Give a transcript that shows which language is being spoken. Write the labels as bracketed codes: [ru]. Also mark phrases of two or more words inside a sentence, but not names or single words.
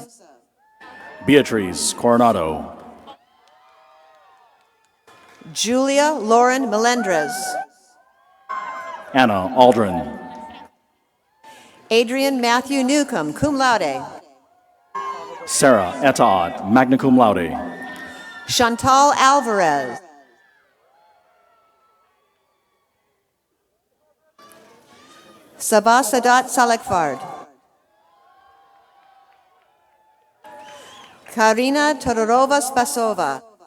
[en] Beatriz Coronado. Julia Lauren Melendrez. Anna Aldrin. Adrian Matthew Newcomb, [la] cum laude. [en] Sarah Etaad, [la] magna cum laude. [en] Chantal Alvarez. Sabah Sadat Salekfard. Karina Todorova Spasova.